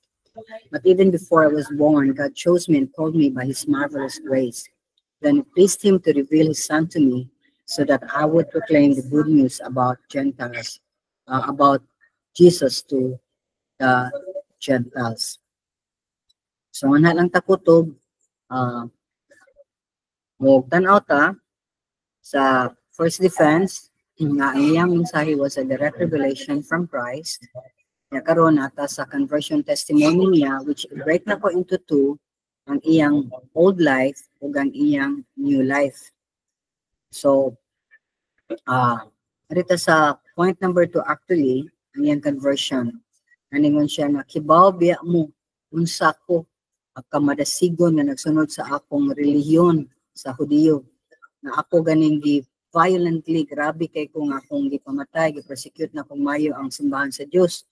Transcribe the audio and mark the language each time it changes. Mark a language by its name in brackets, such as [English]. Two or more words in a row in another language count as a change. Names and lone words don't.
[English] But even before I was born, God chose me and called me by his marvelous grace. Then it pleased him to reveal his son to me so that I would proclaim the good news about Gentiles, about Jesus to the Gentiles. So, [Cebuano] ana lang takutob, tanaw ta sa [English] first defense, [Cebuano] nga ang iyang mensahe [English] was a direct revelation from Christ. [Cebuano] Karon ata sa [English] conversion testimony [Cebuano] niya, [English] which break [Cebuano] na ko [English] into two, [Cebuano] ang iyang [English] old life [Cebuano] ug ang iyang [English] new life. [Cebuano] So, arita sa [English] point number [Cebuano] 2 actually, ang iyang conversion. Aningon siya na, kibaw biya mo, unsa ko, kamadasigon na nagsunod sa akong relihiyon sa Hudiyo, na ako ganing violently, grabe kay kung akong gipamatay, gipersecute na kung mayo ang simbahan sa Diyos.